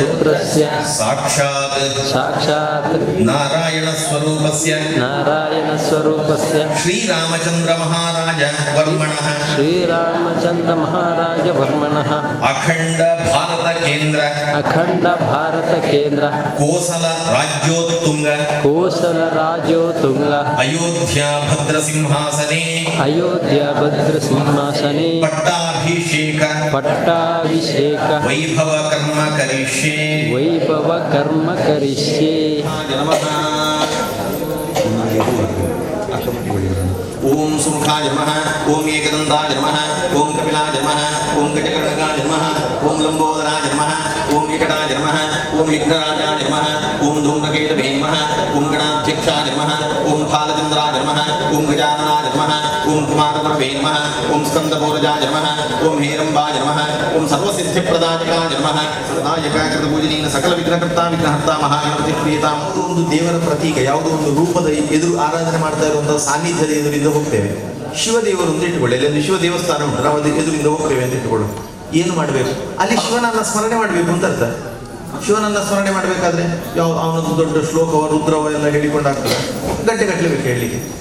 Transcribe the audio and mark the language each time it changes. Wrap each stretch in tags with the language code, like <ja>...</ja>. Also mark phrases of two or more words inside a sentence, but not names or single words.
<sa>ಸಾಕ್ಷಾತ್ ನಾರಾಯಣ ಸ್ವರೂಪಸ್ಯ ಶ್ರೀರಾಮಚಂದ್ರ ಮಹಾರಾಜ ವರ್ಮಣಃ ಅಖಂಡ ಭಾರತ ಕೇಂದ್ರ ಕೋಸಲ ರಾಜ್ಯೋತ್ತುಂಗ ಅಯೋಧ್ಯ ಭದ್ರ ಸಿಂಹಾಸನೆ ಪಟ್ಟಾಭಿಷೇಕ ವೈಭವ ಕರ್ಮ ಕರಿಷ್ಯೆ ಓಂ ಸುಮುಖಾಯ ನಮಃ ಓಂ ಏಕದಂತಾಯ ನಮಃ ಓಂ ಕಪಿಲಾಯ ನಮಃ ಓಂ ಗಜಕರ್ಣಕಾಯ ನಮಃ ಓಂ ಲಂಬೋದರಾಯ ನಮಃ ಓಂ ವಿಕಟಾಯ ನಮಃ ಓಂ ವಿಘ್ನರಾಜಾಯ ನಮಃ ಓಂ ಧೂಮ್ರಕೇತವೇ ನಮಃ ಓಂ ಗಣಾಧ್ಯಕ್ಷಾಯ ನಮಃ ಓಂ ಬಾಲಚಂದ್ರಾಯ ನಮಃ ಓಂ ಗಜಾನನಾಯ ನಮಃ ಓಂ ಕುಮಾರಗುರವೇ ನಮಃ ಓಂ ಸ್ಕಂದಪೌರಜಾಯ ನಮಃ ಓಂ ಹೇರಂಬಾಯ ನಮಃ ಓಂ ಸರ್ವಸಿದ್ಧಿಪ್ರದಾಯಕಾಯ ನಮಃ ಸದಾಯಕಾಕೃತ ಪೂಜನೀಯ ಸಕಲ ವಿಘ್ನಕರ್ತ ವಿಘ್ನಹರ್ತ ಮಹಾಗಣಪತಿ ಪ್ರಿಯತಾಂ.</sa> <kn>ಒಂದು ದೇವರ ಪ್ರತೀಕ, ಯಾವುದೋ ಒಂದು ರೂಪದ ಎದುರು ಆರಾಧನೆ ಮಾಡ್ತಾ ಇರುವಂತಹ ಸಾನ್ನಿಧ್ಯದ ಎದುರಿಂದ ಹೋಗ್ತೇವೆ. ಶಿವದೇವರು ಅಂತ ಇಟ್ಟುಕೊಳ್ಳಿ, ಅಲ್ಲಿ ಶಿವ ದೇವಸ್ಥಾನ ಉಂಟು, ನಾವು ಅದು ಎದುರಿಂದ ಹೋಗ್ತೇವೆ ಅಂತ ಇಟ್ಟುಕೊಳ್ಳು. ಏನು ಮಾಡಬೇಕು? ಅಲ್ಲಿ ಶಿವನನ್ನ ಸ್ಮರಣೆ ಮಾಡಬೇಕು ಅಂತ ಅರ್ಥ. ಶಿವನನ್ನ ಸ್ಮರಣೆ ಮಾಡಬೇಕಾದ್ರೆ ಅವನೊಂದು ದೊಡ್ಡ ಶ್ಲೋಕವ ರುದ್ರವ ಎಲ್ಲ ಹೇಳಿಕೊಂಡಾಗ್ತದೆ, ಗಂಟೆ ಬೇಕು ಹೇಳಲಿಕ್ಕೆ.</kn>